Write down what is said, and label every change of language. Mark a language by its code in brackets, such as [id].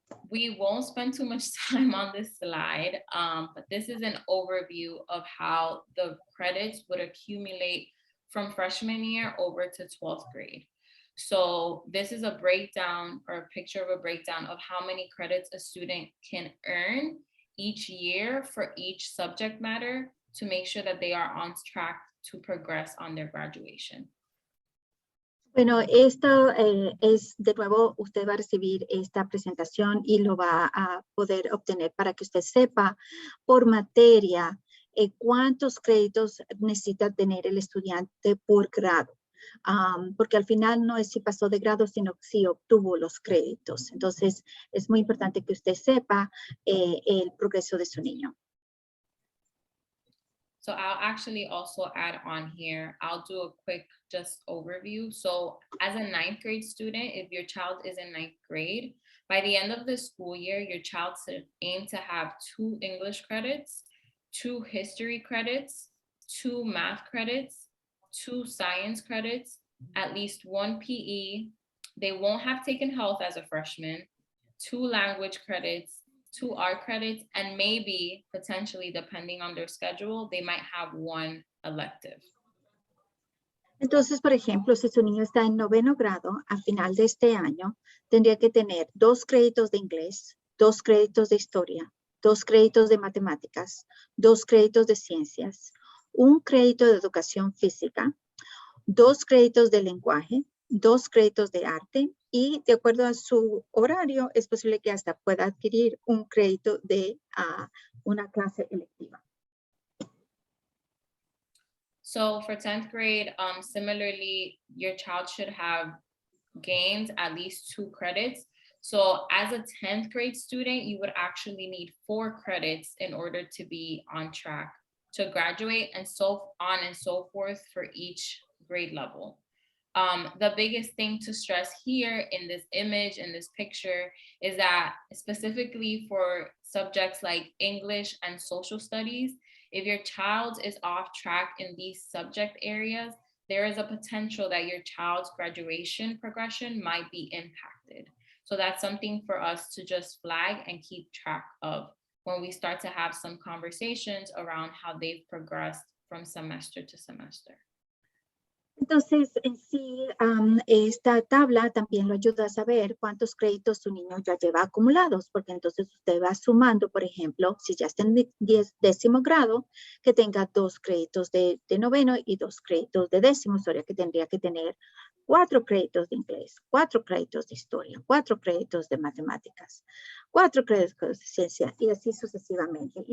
[en] We won't spend too much time on this slide, but this is an overview of how the credits would accumulate from freshman year over to 12th grade. So this is a breakdown or a picture of a breakdown of how many credits a student can earn each year for each subject matter to make sure that they are on track to progress on their graduation. [es] Bueno, esto es, de nuevo, usted va a recibir esta presentación y lo va a poder obtener para que usted sepa por materia cuántos créditos necesita tener el estudiante por grado. Porque al final no es si pasó de grado, sino si obtuvo los créditos. Entonces, es muy importante que usted sepa el progreso de su niño. [en] So I'll actually also add on here, I'll do a quick just overview. So as a 9th grade student, if your child is in 9th grade, by the end of the school year, your child should aim to have 2 English credits, 2 history credits, 2 math credits, 2 science credits, at least 1 PE. They won't have taken health as a freshman, 2 language credits, 2 art credits, and maybe potentially, depending on their schedule, they might have 1 elective. [es] Entonces, por ejemplo, si su niño está en 9º grado, a final de este año, tendría que tener 2 créditos de inglés, 2 créditos de historia, 2 créditos de matemáticas, 2 créditos de ciencias, 1 crédito de educación física, 2 créditos de lenguaje, 2 créditos de arte y de acuerdo a su horario es posible que hasta pueda adquirir un crédito de una clase electiva. [en] So for 10th grade, similarly, your child should have gained at least 2 credits. So as a 10th grade student, you would actually need 4 credits in order to be on track to graduate and so on and so forth for each grade level. The biggest thing to stress here in this image, in this picture, is that specifically for subjects like English and social studies, if your child is off track in these subject areas, there is a potential that your child's graduation progression might be impacted. So that's something for us to just flag and keep track of when we start to have some conversations around how they've progressed from semester to semester. [es] Entonces, en sí, esta tabla también lo ayuda a saber cuántos créditos su niño ya lleva acumulados, porque entonces usted va sumando, por ejemplo, si ya está en 10º grado, que tenga 2 créditos de 9º y 2 créditos de 10º, o sea que tendría que tener 4 créditos de inglés, 4 créditos de historia, 4 créditos de matemáticas, 4 créditos de ciencia y así sucesivamente.